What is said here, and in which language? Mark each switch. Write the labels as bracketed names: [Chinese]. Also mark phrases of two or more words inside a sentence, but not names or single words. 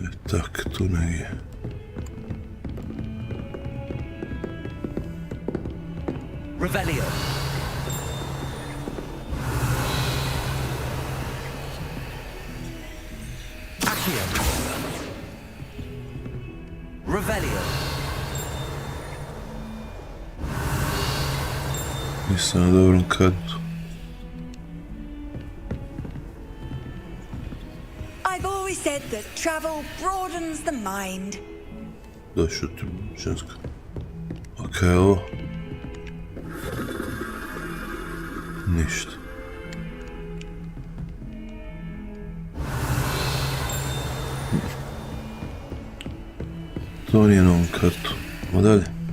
[Croatian] Tak, tu negdje. Revelio. Accio. Revelio. Nisam na dobrom katu. [English] I've always said that travel broadens the mind. [Croatian] Da, šutim, ženska. Ok, ovo. Ništa. To nije na ovom kartu. Ovo dalje.